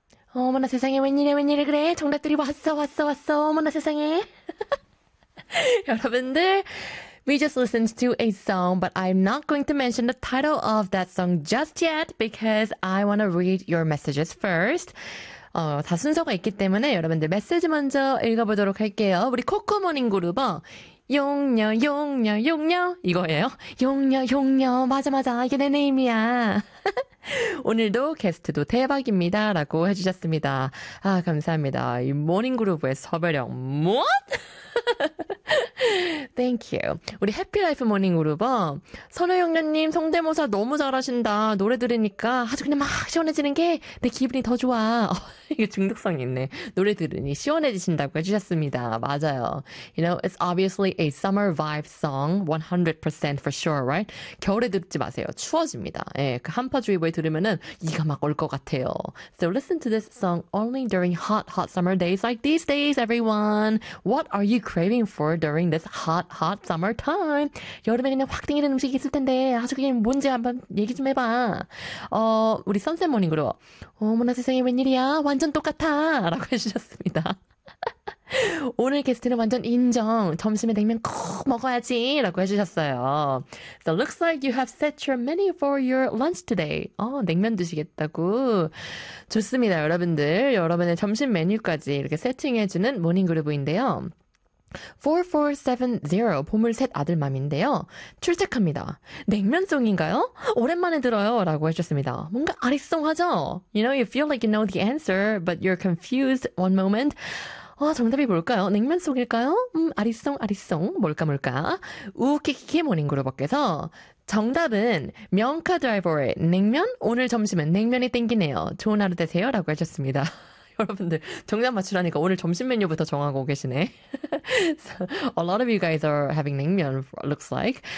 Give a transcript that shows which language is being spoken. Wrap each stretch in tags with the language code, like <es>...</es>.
<ko>어머나 세상에, 웬일이야, 웬일이야. 그래, 정답들이 왔어, 왔어, 왔어. 어머나 세상에. 여러분들,</ko> <en>we just listened to a song, but I'm not going to mention the title of that song just yet because I want to read your messages first.</en> <ko>다 순서가 있기 때문에 여러분들 메시지 먼저 읽어보도록 할게요. 우리 코코모닝 그룹은 용녀, 용녀, 용녀 이거예요. 용녀, 용녀, 맞아, 맞아. 이게 내 네임이야. 오늘도 게스트도 대박입니다. 라고 해주셨습니다. 아, 감사합니다. 이 모닝 그룹의 섭외력, 뭐?</ko> <en>Thank you.</en> <ko>우리 해피라이프 모닝 그룹은 선우영녀님 성대모사 너무 잘하신다. 노래 들으니까 아주 그냥 막 시원해지는 게내 기분이 더 좋아. 이게 중독성이 있네. 노래 들으니 시원해지신다고 해주셨습니다. 맞아요.</ko> <en>You know, it's obviously a summer vibe song. 100% for sure, right?</en> <ko>겨울에 듣지 마세요. 추워집니다. 예, 그 한파주의보에 들으면은 이가 막올것 같아요.</ko> <en>So listen to this song only during hot, hot summer days like these days, everyone. What are you craving for during this hot, hot summer time?</en> <ko>여름에 그냥 확 땡기는 음식이 있을 텐데 아주 그냥 뭔지 한번 얘기 좀 해봐. 우리 선셋 모닝 그룹. 어머나 세상에 웬일이야? 완전 똑같아! 라고 해주셨습니다. 오늘 게스트는 완전 인정. 점심에 냉면 꼭 먹어야지! 라고 해주셨어요.</ko> <en>So looks like you have set your menu for your lunch today.</en> <ko>냉면 드시겠다고? 좋습니다, 여러분들. 여러분의 점심 메뉴까지 이렇게 세팅해주는 모닝 그룹인데요. 4470, 보물셋 아들 맘인데요. 출첵합니다. 냉면송인가요? 오랜만에 들어요. 라고 해주셨습니다. 뭔가 아리송하죠?</ko> <en>You know, you feel like you know the answer, but you're confused one moment.</en> <ko>정답이 뭘까요? 냉면송일까요? 아리송, 아리송. 뭘까, 뭘까? 우키키키 모닝그룹께서 정답은 명카 드라이버의 냉면? 오늘 점심은 냉면이 땡기네요. 좋은 하루 되세요. 라고 해주셨습니다. 여러분들, 정답 맞추라니까 오늘 점심 메뉴부터 정하고 계시네.</ko> <en>So, a lot of you guys are having 냉면, looks like.</en>